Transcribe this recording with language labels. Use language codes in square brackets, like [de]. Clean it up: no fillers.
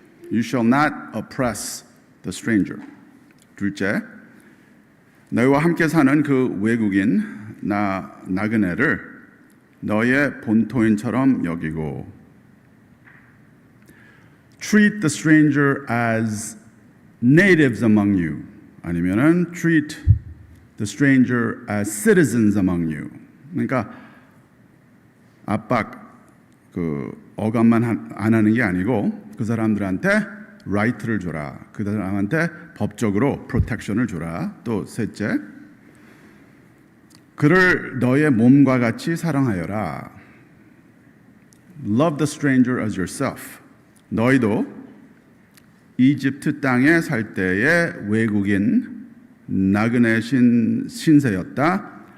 [en] You shall not oppress the stranger. [ko] 둘째, 너희와 함께 사는 그 외국인 나그네를 너희의 본토인처럼 여기고 [en] treat the stranger as natives among you. [ko] 아니면은 [en] treat the stranger as citizens among you. [ko] 그러니까 압박, 억압만 안 하는 게 아니고 그 사람들한테 right를 줘라. 그 사람한테 법적으로 protection을 줘라. 또 셋째, 그를 너의 몸과 같이 사랑하여라. [en] Love the stranger as yourself. [ko] 너희도 이집트 땅에 살 때의 외국인 나그네 신세였다.